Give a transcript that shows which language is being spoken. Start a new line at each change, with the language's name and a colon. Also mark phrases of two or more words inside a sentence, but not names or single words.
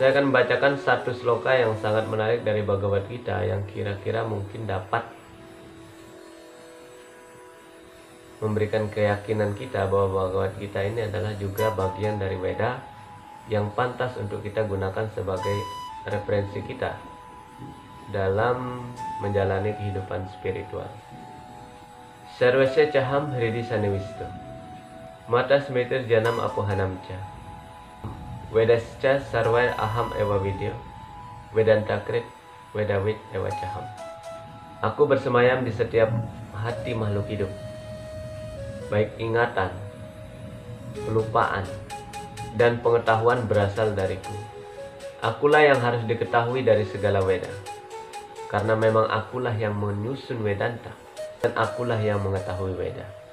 Indonesian: Saya akan membacakan satu sloka yang sangat menarik dari Bhagavad Gita yang kira-kira mungkin dapat memberikan keyakinan kita bahwa Bhagavad Gita ini adalah juga bagian dari Weda yang pantas untuk kita gunakan sebagai referensi kita dalam menjalani kehidupan spiritual.
Sanskrit: Sarvasya caham hridi sanivisto mata smritir janam apohanamcha Vedascha sarvair aham eva vidya Vedanta krit vedavit eva caham.
Indonesian: Aku bersemayam di setiap hati makhluk hidup, baik ingatan, kelupaan, dan pengetahuan berasal dariku. Akulah yang harus diketahui dari segala Weda, karena memang akulah yang menyusun Vedanta, dan akulah yang mengetahui Weda.